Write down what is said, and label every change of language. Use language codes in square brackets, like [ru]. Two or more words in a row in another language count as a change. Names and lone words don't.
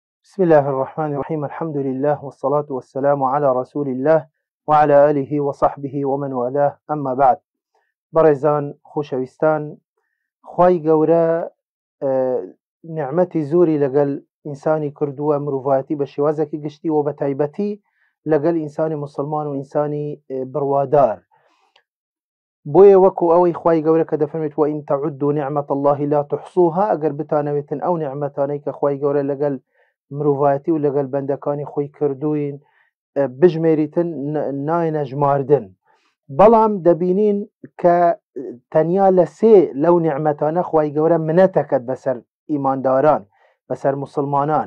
[ar] بسم الله الرحمن الرحيم. الحمد لله والصلاة والسلام على رسول الله وعلى آله وصحبه ومن والاه. أما بعد، [ckb] برزان خوشويستان، خواي گەورە نعمەتی زۆری لەگەڵ ئینسانی کردووە، مرۆڤایەتی بە شێوازێکی گشتی و بە تایبەتی لەگەڵ ئینسانی مسلمان و ئینسانی بڕوادار. بۆیە وەکو ئەوەی خوای گەورە کە دەفەرمێت [ar] وئین تەعودوا نعمة الله لا تحصوها، [ckb] ئەگەر بتانەوێتن ئەو نعمەتانەی کە خوای گەورە لەگەڵ مرۆڤایەتی و لەگەڵ بەندەکانی خۆی کردوین بژمێریتن ناینە ژماردن. بەڵام دەبینین کە تەنیا لە سێ لەو نعمەتانە خوای گەورە منەتەکەت بەسەر ئیمانداران، بەسەر مسلمانان.